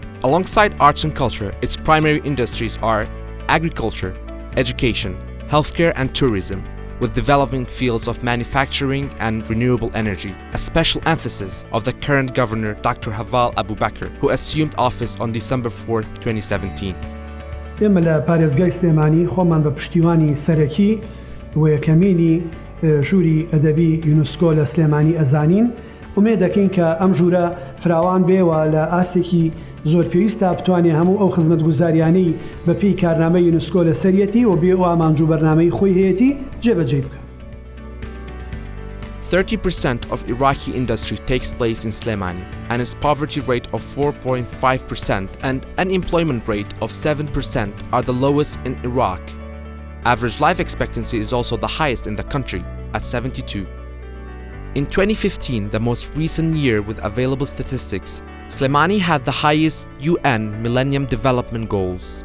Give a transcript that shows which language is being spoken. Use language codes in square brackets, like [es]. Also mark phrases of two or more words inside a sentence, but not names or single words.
[en] Alongside arts and culture, its primary industries are agriculture, education, healthcare and tourism, with developing fields of manufacturing and renewable energy, a special emphasis of the current governor Dr. Haval Abu Bakr, who assumed office on December 4th, 2017. [ckb] ئێمە لە پارێزگای سلێمانی خۆمان بە پشتیوانی سەرەکی و یەکەمینی ژووری ئەدەبی یونسکۆ لە سلێمانی ئەزانین ئومێد دەکەین کە ئەم ژوورە فراوان بێوە لە ئاستێکی زۆر پێویستە بتوانێت هەموو ئەو خزمەتگوزاریانەی بەپێی کارنامەی یونسکۆ لە سەرەتی و بێ ئەو ئامانج و بەرنامەی خۆی هەیەتی جێبەجێ بکات. [en] 30% of Iraqi industry takes place in Slemani, and its poverty rate of 4.5% and unemployment rate of 7% are the lowest in Iraq. Average life expectancy is also the highest in the country, at 72. In 2015, the most recent year with available statistics, Slemani had the highest UN Millennium Development Goals.